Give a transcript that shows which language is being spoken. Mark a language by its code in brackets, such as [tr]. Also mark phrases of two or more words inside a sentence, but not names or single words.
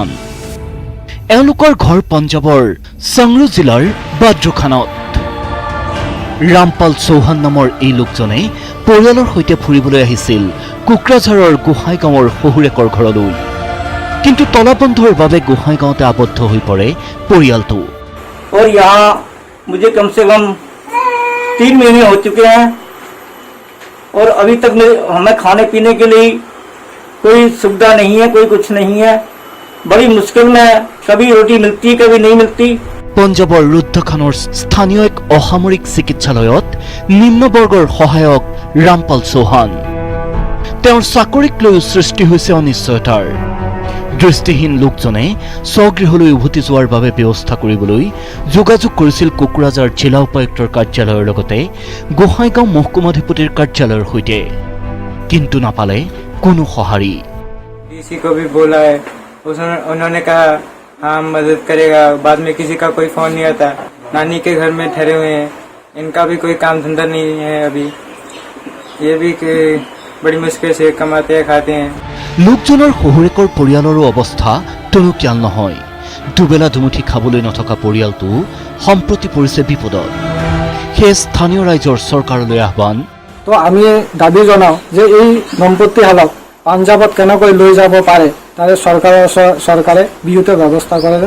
[as] এওঁলোকৰ ঘৰ পঞ্জাৱৰ সংগ্ৰু জিলাৰ বাদ্ৰুখানত। ৰামপাল চৌহান নামৰ এই লোকজনে পৰিয়ালৰ সৈতে ফুৰিবলৈ আহিছিল কোকৰাঝাৰৰ গোসাইগাঁৱৰ শহুৰেকৰ ঘৰলৈ। কিন্তু তলাবন্ধৰ বাবে গোসাইগাঁৱতে আবদ্ধ হৈ পৰে পৰিয়ালটো। [hi] और यहाँ मुझे कम से कम 3 महीने हो चुके हैं और अभी तक हमें खाने पीने के लिए कोई सुविधा नहीं है, कोई कुछ नहीं है। बड़ी मुश्किल में कभी रोटी मिलती कभी नहीं मिलती। [as] পঞ্জাৱৰ ৰুদ্ধখানৰ স্থানীয় এক অসামৰিক চিকিৎসালয়ত নিম্নবৰ্গৰ সহায়ক ৰামপাল চৌহান। তেওঁৰ চাকৰিক লৈ সৃষ্টি হৈছে অনিশ্চয়তাৰ। দৃষ্টিহীন লোকজনে স্বগৃহলৈ উভতি যোৱাৰ বাবে ব্যৱস্থা কৰিবলৈ যোগাযোগ কৰিছিল কোকৰাঝাৰ জিলা উপায়ুক্তৰ কাৰ্যালয়ৰ লগতে গোসাইগাঁও মহকুমাধিপতিৰ কাৰ্যালয়ৰ সৈতে, কিন্তু নাপালে কোনো সঁহাৰি। [hi] किसी को भी बोला है, उन्होंने कहा हाँ मदद करेगा, बाद में किसी का कोई फोन नहीं आता। नानी के घर में ठहरे हुए हैं, इनका भी कोई काम धंधा नहीं है अभी, ये भी बड़ी मुश्किल से कमाते हैं खाते हैं। [as] লোকজনৰ শহুৰেকৰ পৰিয়ালৰো অৱস্থা টনকিয়াল নহয়। দুবেলা দুমুঠি খাবলৈ নথকা পৰিয়ালটো সম্প্ৰতি পৰিছে বিপদত। সেই স্থানীয় ৰাইজৰ চৰকাৰলৈ আহ্বান। তো আমি দাবী জনাওঁ যে এই দম্পতীহালক পাঞ্জাৱত কেনেকৈ লৈ যাব পাৰে তাৰে চৰকাৰে বিহিত ব্যৱস্থা কৰে যেন।